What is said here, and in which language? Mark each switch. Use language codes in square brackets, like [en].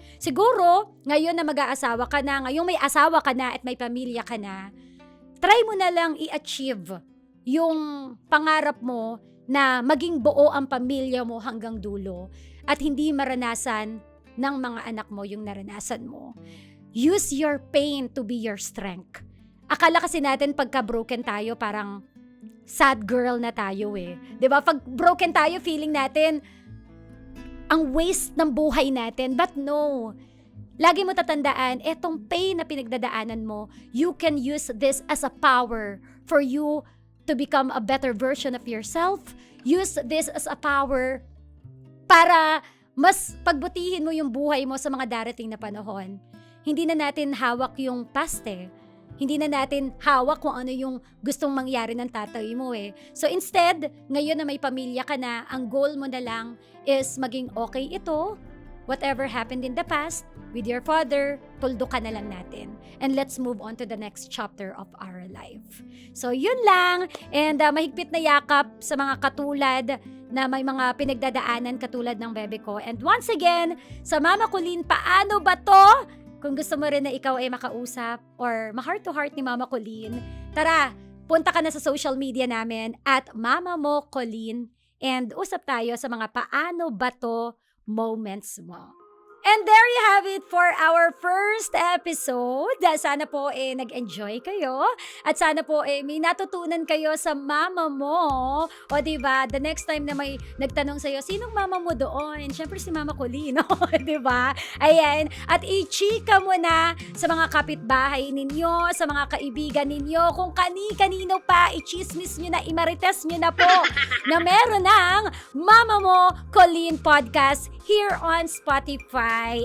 [tl] Siguro, ngayon na mag-aasawa ka na, ngayong may asawa ka na at may pamilya ka na, try mo na lang i-achieve yung pangarap mo na maging buo ang pamilya mo hanggang dulo at hindi maranasan ng mga anak mo yung naranasan mo. [en] Use your pain to be your strength. [tl] Akala kasi natin pagka broken tayo, parang sad girl na tayo eh. 'Di ba? Pag broken tayo, feeling natin ang waste ng buhay natin. [en] But no. [tl] Lagi mo tatandaan, etong [en] pain [tl] na pinagdadaanan mo, [en] you can use this as a power for you to become a better version of yourself. Use this as a power [tl] para mas pagbutihin mo yung buhay mo sa mga darating na panahon. Hindi na natin hawak yung past eh. Hindi na natin hawak kung ano yung gustong mangyari ng tatay mo eh. [en] So instead, [tl] ngayon na may pamilya ka na, ang goal mo na lang is maging okay ito. [en] Whatever happened in the past with your father, [tl] tuldo ka na lang natin. [en] And let's move on to the next chapter of our life. [tl] So yun lang. And mahigpit na yakap sa mga katulad na may mga pinagdadaanan katulad ng bebe ko. And once again, sa Mama Colleen, paano ba to? Kung gusto mo rin na ikaw ay makausap or ma-heart to heart ni Mama Colleen, tara, punta ka na sa social media namin at Mama Mo Colleen and usap tayo sa mga paano ba to moments mo. [en] And there you have it for our first episode. [tl] Sana po nag-enjoy kayo at sana po may natutunan kayo sa mama mo. O diba, [en] the next time [tl] na may nagtanong sa'yo, sinong mama mo doon? Siyempre si Mama Colleen, diba? Ayan, at i-chika mo na sa mga kapitbahay ninyo, sa mga kaibigan ninyo, kung kani-kanino pa, i-chismis nyo na, imarites nyo na po na meron ng Mama Mo Colleen Podcast [en] here on Spotify.